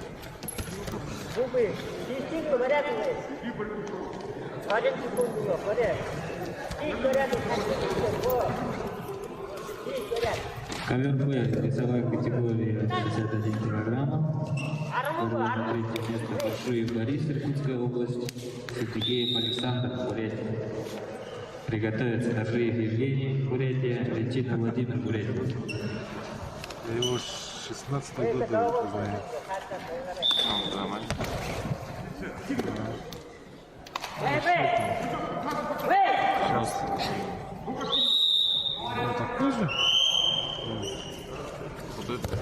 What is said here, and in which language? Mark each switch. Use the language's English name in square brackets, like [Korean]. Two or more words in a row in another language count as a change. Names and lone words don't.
[Russian] Зубы, чистить, говорят, один секунду, говорят. Чистить, говорят, Ковер Б весовой категории 61 килограмма. Борьба за третье место Баршуев Борис, Иркутская область. Сыдыхеев Александр, Бурятия. Приготовиться. Торжиев Евгений, Бурятия. Летина Владимир, Бурятия. Я его с 16-го года познаю. А, да, маленький. Сейчас. Ну, такой же? Худой?